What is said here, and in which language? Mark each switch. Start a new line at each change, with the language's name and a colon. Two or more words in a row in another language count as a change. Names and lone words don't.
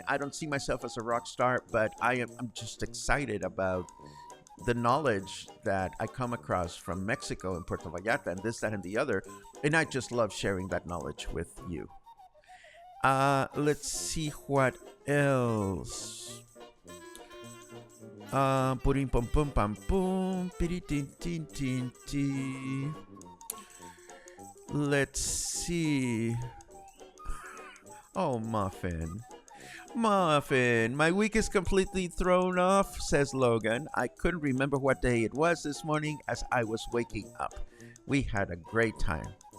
English: I don't see myself as a rock star, but I'm just excited about the knowledge that I come across from Mexico and Puerto Vallarta and this, that, and the other. And I just love sharing that knowledge with you. Let's see what else. Purim pum pum pam pum, piri tin tin tin tin. Let's see. Oh, Muffin. Muffin, my week is completely thrown off, says Logan. I couldn't remember what day it was this morning as I was waking up. We had a great time.